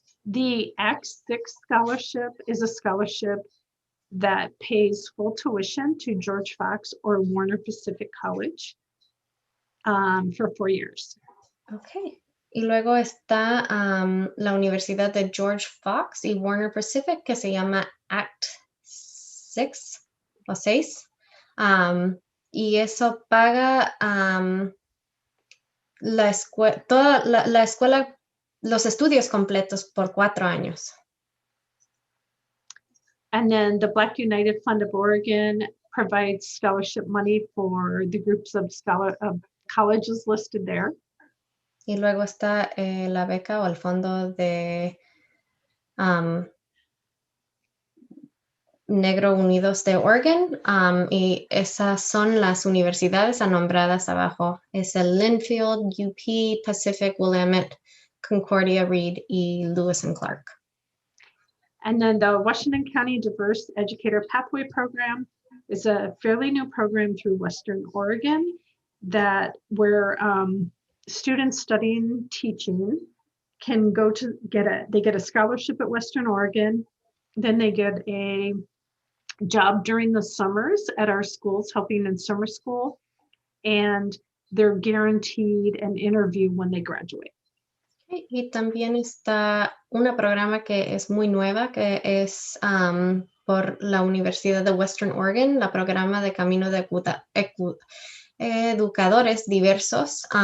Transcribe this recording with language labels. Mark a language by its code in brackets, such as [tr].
[en] The Act 6 scholarship is a scholarship that pays full tuition to George Fox or Warner Pacific College for 4 years. Okay. [es] Y luego está la Universidad de George Fox y Warner Pacific, que se llama Act 6 o 6. Y eso paga la escuela, los estudios completos por 4 años. [en] And then the Black United Fund of Oregon provides scholarship money for the groups of colleges listed there. [es] Y luego está la beca o el fondo de Negro Unidos de Oregon, y esas son las universidades nombradas abajo. Es el Linfield, UP, Pacific, Willamette, Concordia, Reed y Lewis and Clark. [en] And then the Washington County Diverse Educator Pathway Program is a fairly new program through Western Oregon where students studying teaching can go to they get a scholarship at Western Oregon, then they get a job during the summers at our schools helping in summer school, and they're guaranteed an interview when they graduate. [es] Y también está un programa que es muy nueva, que es por la Universidad de Western Oregon, la programa de Camino de Educadores Diversos.